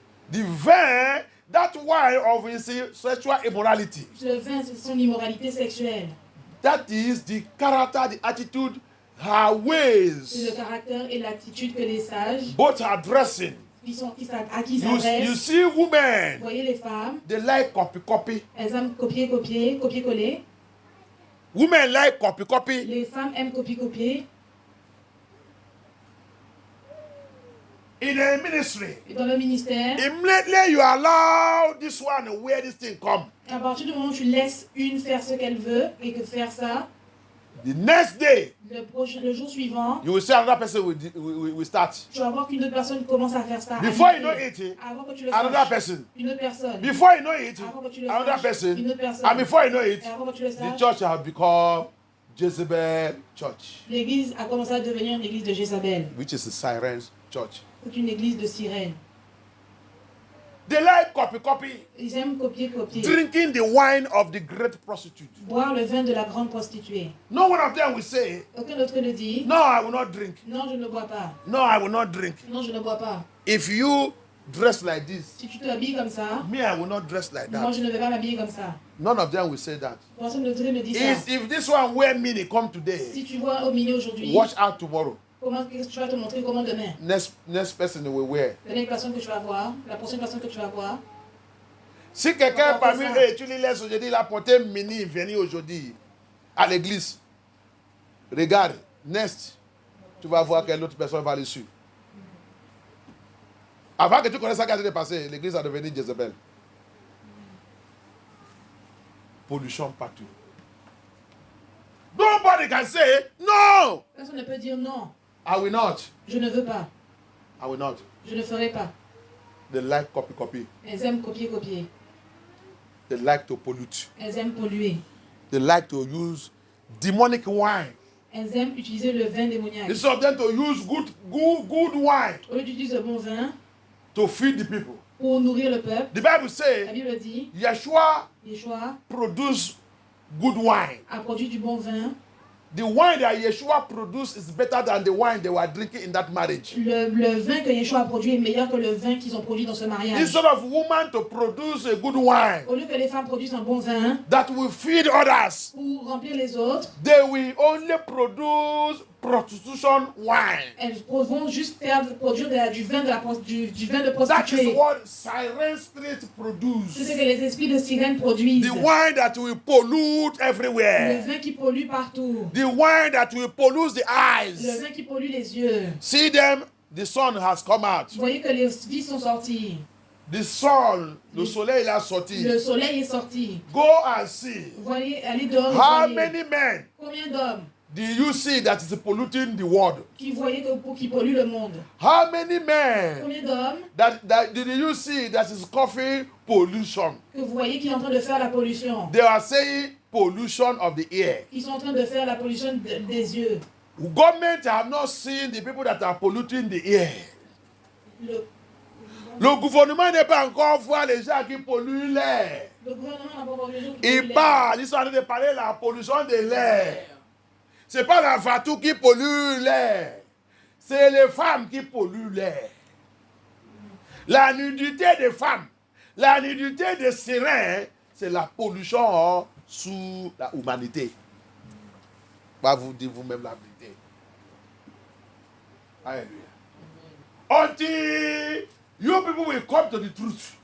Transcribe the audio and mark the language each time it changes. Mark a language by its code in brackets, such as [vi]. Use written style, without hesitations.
[en] The vin, that wine of his sexual immorality. [fr] Le vin, c'est son immoralité sexuelle. [en] That is the character, the attitude, her [fr] C'est le [en] ways, [fr] caractère et l'attitude que les sages [en] both her dressing. [fr] à qui [en] You [fr] s'adressent. [en] see women, [fr] Vous voyez les femmes, [en] they like copy. [fr] elles aiment copier-coller. [en] Women like copy. [fr] Les femmes aiment copier-copier. [en] In a ministry, [fr] Et dans le ministère, [en] immediately you allow this one where this thing come. [fr] à partir du moment où tu laisses une faire ce qu'elle veut et que faire ça, [en] The next day, [fr] le jour suivant, [en] you will see another person will start. [fr] tu vas voir qu'une autre personne commence à faire ça. [en] Before you know it, [fr] Avant que tu le [en] another [fr] saches, [en] person. [fr] une autre personne. [en] Before you know it, [fr] Avant que tu le [en] another [fr] saches, [en] person. [fr] une autre personne. [en] And before you know it, [fr] Et avant que tu le [en] the [fr] saches, [en] church has become Jezebel Church, [fr] l'église a commencé à devenir une église de Jézabel. [en] which is a siren's church. [fr] C'est une église de sirènes. [en] They like copy. [fr] Ils aiment copier-copier. [en] Drinking the wine of the great prostitute. [fr] Boire le vin de la grande prostituée. [en] No one of them will say, [fr] Aucun d'entre eux ne dit, [en] no, I will not drink. [fr] non, je ne bois pas. [en] No, I will not drink. [fr] Non, je ne bois pas. [en] If you dress like this, [fr] Si tu t'habilles comme ça, [en] me, I will not dress like [fr] moi, [en] that. [fr] je ne vais pas m'habiller comme ça. [en] None of them will say that. [fr] Personne d'entre eux ne dit ça. [en] If this one wear mini come today, [fr] Si tu vois au milieu aujourd'hui, [en] watch out tomorrow. [fr] comment tu vas te montrer comment demain. [en] Next person will wear. [fr] La dernière personne que tu vas voir, la prochaine personne que tu vas voir, Si quelqu'un Pourquoi parmi ça? eux, tu les laisses aujourd'hui, il a porté mini venir aujourd'hui à l'église. Regarde, next, tu vas voir quelle autre personne va le suivre. Avant que tu connaisses ça, qu'est-ce qui s'est passé? L'église a devenu Jezebel. Pollution partout. [en] Nobody can say, no, [fr] personne ne peut dire non, [en] I will not. [fr] je ne veux pas, [en] I will not. [fr] je ne ferai pas. [en] They like copy. [fr] Elles aiment copier-copier. [en] They like to pollute. [fr] Elles aiment polluer. [en] They like to use demonic wine. [fr] Elles aiment utiliser le vin démoniaque. [en] Instead of them to use good wine [fr] Au lieu d'utiliser le bon vin [en] to feed the people. [fr] pour nourrir le peuple, [en] The Bible [fr] la [en] says [fr] Bible dit, [en] Yeshua [fr] Yeshua [en] produced good wine. [fr] a produit du bon vin. [en] The wine that Yeshua produced is better than the wine they were drinking in that marriage. [fr] Le vin que Yeshua a produit est meilleur que le vin qu'ils ont produit dans ce mariage. [en] Instead of woman to produce a good wine [fr] Au lieu que les femmes produisent un bon vin [en] that will feed others, [fr] pour remplir les autres, [en] they will only produce prostitution wine. [fr] elles vont juste produire du vin de [en] That is [fr] prostituée. [en] what siren spirit [fr] C'est [en] produce. [fr] ce que les esprits de sirène produisent. [en] The wine that will pollute [fr] Le [en] everywhere. [fr] vin qui pollue partout. [en] The wine that will pollute the [fr] Le [en] eyes. [fr] vin qui pollue les yeux. [en] See them, the sun has come out. [fr] Vous voyez que les vies sont sorties. [en] The sun, [fr] le soleil a sorti. Le soleil est sorti. [en] Go and see. [fr] Vous voyez, allez dehors. et [en] How [fr] voyez. [en] many men [fr] Combien d'hommes [en] do you see that is polluting the world? [fr] qui polluent le monde? [en] How many men [fr] Combien d'hommes [en] that did you see that is causing pollution? [fr] que vous voyez qui sont en train de faire la pollution? [en] They are saying pollution of the air. [fr] Qui sont en train de faire la pollution des yeux. [en] Government have not seen the people that are polluting the air. [fr] Le gouvernement n'est pas encore voir les gens qui polluent l'air. Le gouvernement n'a pas encore vu les gens qui Ils polluent l'air. parlent, ils sont en train de parler de la pollution de l'air. C'est pas la fatou qui pollue l'air. C'est les femmes qui polluent l'air. La nudité des femmes, la nudité des sirènes, c'est la pollution sous la humanité. Va vous dire vous-même la vérité. Alléluia. [en] Until you people will come to the truth.